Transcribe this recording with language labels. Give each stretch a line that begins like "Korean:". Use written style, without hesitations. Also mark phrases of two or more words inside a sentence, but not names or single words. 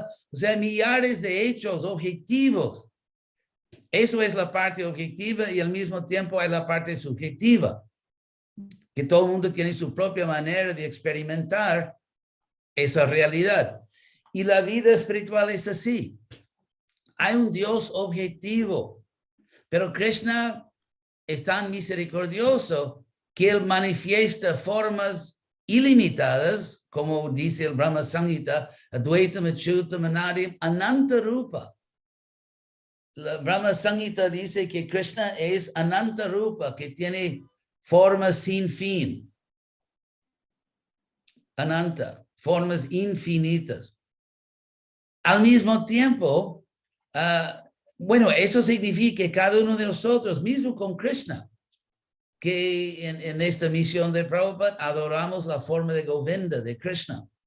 Spanish: O sea, hay millares de hechos objetivos. Eso es la parte objetiva y al mismo tiempo hay la parte subjetiva, que todo el mundo tiene su propia manera de experimentar esa realidad. Y la vida espiritual es así. Hay un Dios objetivo, pero Krishna es tan misericordioso que él manifiesta formas ilimitadas, como dice el Brahma Samhita,
Sanskrit: अद्वैतम् अच्युतम् अनादिम् अनन्त रूप.
Spanish: La Brahma Samhita dice que Krishna es
Sanskrit: अनन्त रूप,
Spanish: que tiene formas sin fin. Ananta, formas infinitas. Al mismo tiempo, bueno, eso significa que cada uno de nosotros, mismo con Krishna, que en esta misión de Prabhupada adoramos la forma de Govinda, de Krishna.